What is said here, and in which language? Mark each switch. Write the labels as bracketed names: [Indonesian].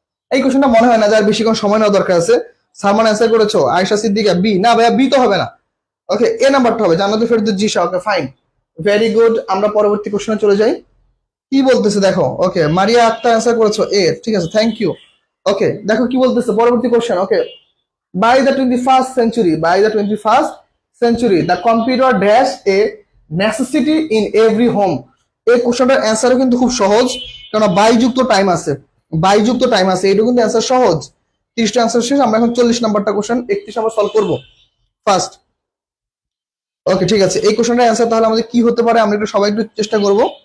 [Bangla] এই কোশ্চেনটা মনে হয় না যার বেশিক্ষণ সময় নেওয়া দরকার আছে। সালমান অ্যান্সার করেছো, আয়েশা সিদ্দিকা বি। না ভাইয়া, বি তো হবে না। ওকে, এ নাম্বারটা হবে, জান্নাতুল ফেরদৌস জিশা। ওকে, ফাইন, ভেরি গুড। আমরা পরবর্তী কোশ্চেনে চলে যাই। কি বলতেছে দেখো। ওকে, মারিয়া আক্তার অ্যান্সার করেছো এ, ঠিক আছে, থ্যাংক ইউ। ওকে, দেখো কি বলতেছে পরবর্তী question. [English] Okay, by the 21st century, by the 21st century the computer dash a necessity in every home. [Bangla] এই কোশ্চেনটার অ্যান্সারও কিন্তু খুব সহজ, কারণ বাইযুক্ত টাইম আছে, বাইযুক্ত টাইম আছে, এটা কিন্তু অ্যান্সার সহজ। 30টা অ্যান্সার শেষ, আমরা এখন 40 নাম্বারটা কোশ্চেন 31 আমরা সলভ করব ফার্স্ট। ওকে, ঠিক আছে, এই কোশ্চেনটার অ্যান্সার তাহলে আমাদের কি হতে পারে, আমরা একটু সবাই একটু চেষ্টা করব।